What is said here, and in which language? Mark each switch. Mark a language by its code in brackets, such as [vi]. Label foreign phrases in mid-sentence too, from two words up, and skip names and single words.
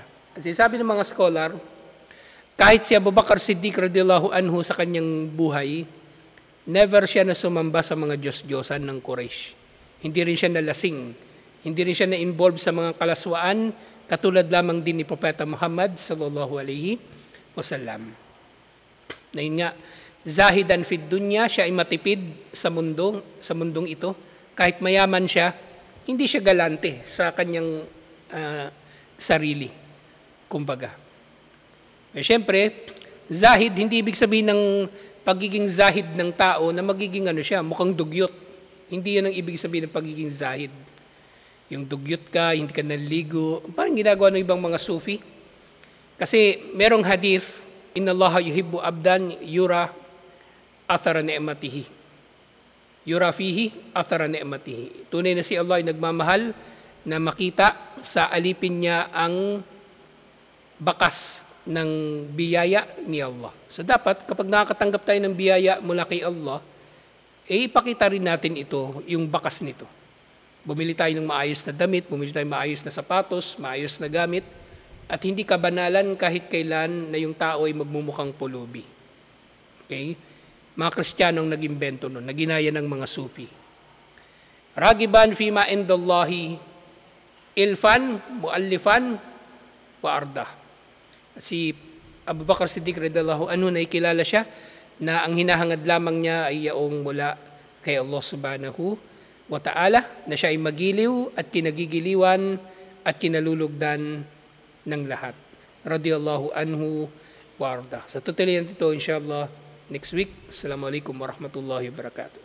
[tl] At sinasabi ng mga scholar, kahit si Abu Bakr Siddiq [ar] رضي الله عنه [tl] sa kanyang buhay, never siya na sumamba sa mga Diyos-Diyosan ng Quraysh. Hindi rin siya nalasing. Hindi rin siya na-involve sa mga kalaswaan, katulad lamang din ni Propeta Muhammad [ar] صلى الله عليه وسلم. [tl] Na yun nga, [ar] زاهدا في الدنيا, [tl] siya ay matipid sa mundong ito. Kahit mayaman siya, hindi siya galante sa kanyang sarili, kumbaga. Eh, siyempre, zahid, hindi ibig sabihin ng pagiging zahid ng tao na magiging siya, mukhang dugyot. Hindi yun ang ibig sabihin ng pagiging zahid. Yung dugyot ka, hindi ka naligo, parang ginagawa ng ibang mga sufi. Kasi merong hadith, [ar] إن الله يحب عبدا يرى أثر نعمته. يرى فيه أثر نعمته. [tl] Tunay na si Allah ay nagmamahal na makita sa alipin niya ang bakas ng biyaya ni Allah. So dapat kapag nakakatanggap tayo ng biyaya mula kay Allah, ipakita rin natin ito, yung bakas nito. Bumili tayo ng maayos na damit, bumili tayo ng maayos na sapatos, maayos na gamit, at hindi kabanalan kahit kailan na yung tao ay magmumukhang pulubi. Okay? Mga Kristiyanong nag-imbento nun, naginaya ng mga sufi. [ar] راغبا فيما عند الله إلفا مألفا وأرضى. [tl] Si Abu Bakr Siddiq [ar] رضي الله عنه [tl] na ikilala siya na ang hinahangad lamang niya ay yaong mula kay Allah [ar] سبحانه وتعالى, [tl] na siya ay magiliw at kinagigiliwan at kinalulugdan ng lahat. [ar] رضي الله عنه وأرضى. [tl] Sa tutuloy nito, [en] inshallah, next week. [ar] السلام عليكم ورحمة الله وبركاته.